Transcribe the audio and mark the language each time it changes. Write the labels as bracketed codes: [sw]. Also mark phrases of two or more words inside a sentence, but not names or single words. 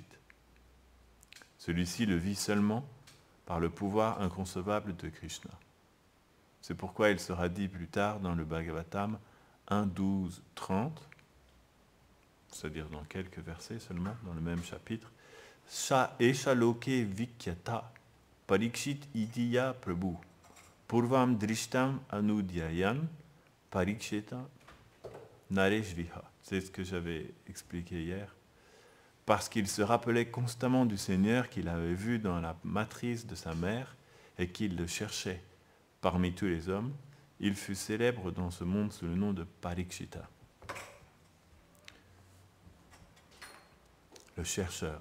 [fr] Celui-ci le vit seulement par le pouvoir inconcevable de Krishna. C'est pourquoi il sera dit plus tard dans le Bhagavatam 1.12.30, c'est-à-dire dans quelques versets seulement, dans le même chapitre, [sa] स एष लोके विख्यात परीक्षित् इति यत् प्रभु पूर्वं दृष्टम् अनुध्यायन् परीक्षित नरेष्विह. [fr] C'est ce que j'avais expliqué hier. Parce qu'il se rappelait constamment du Seigneur qu'il avait vu dans la matrice de sa mère et qu'il le cherchait parmi tous les hommes, il fut célèbre dans ce monde sous le nom de Parikshita. Le chercheur.